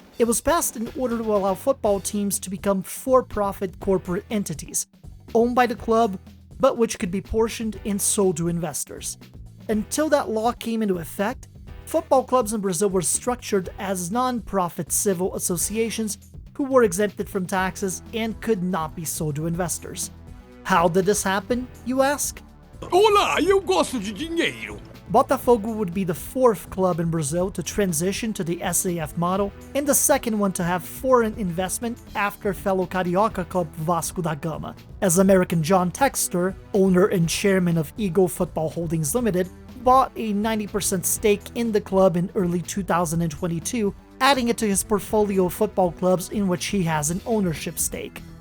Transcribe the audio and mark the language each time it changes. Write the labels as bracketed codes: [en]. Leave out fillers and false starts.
[en] It was passed in order to allow football teams to become for-profit corporate entities, owned by the club, but which could be portioned and sold to investors. Until that law came into effect, football clubs in Brazil were structured as non-profit civil associations who were exempted from taxes and could not be sold to investors. How did this happen, you ask? [pt] Olá, eu gosto de dinheiro. [en] Botafogo would be the 4th club in Brazil to transition to the SAF model and the 2nd one to have foreign investment after fellow Carioca club Vasco da Gama, as American John Textor, owner and chairman of Eagle Football Holdings Limited, bought a 90% stake in the club in early 2022, adding it to his portfolio of football clubs in which he has an ownership stake.